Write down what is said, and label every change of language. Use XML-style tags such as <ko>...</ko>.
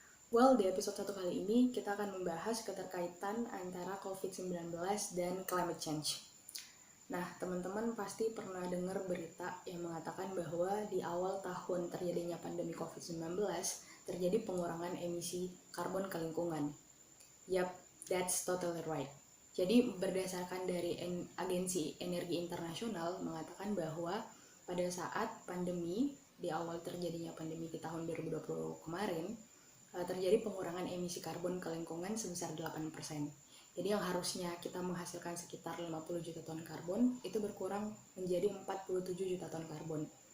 <id>Well, di episode 1 kali ini kita akan membahas keterkaitan antara COVID-19 dan climate change. Nah, teman-teman pasti pernah dengar berita yang mengatakan bahwa di awal tahun terjadinya pandemi COVID-19 terjadi pengurangan emisi karbon ke lingkungan.</id> <en>Yap, that's totally right.</en> <id>Jadi berdasarkan dari Agensi Energi Internasional mengatakan bahwa pada saat pandemi, di awal terjadinya pandemi di tahun 2020 kemarin, terjadi pengurangan emisi karbon ke lingkungan sebesar 8%. Jadi yang harusnya kita menghasilkan sekitar 50 juta ton karbon, itu berkurang menjadi 47 juta ton karbon.</id>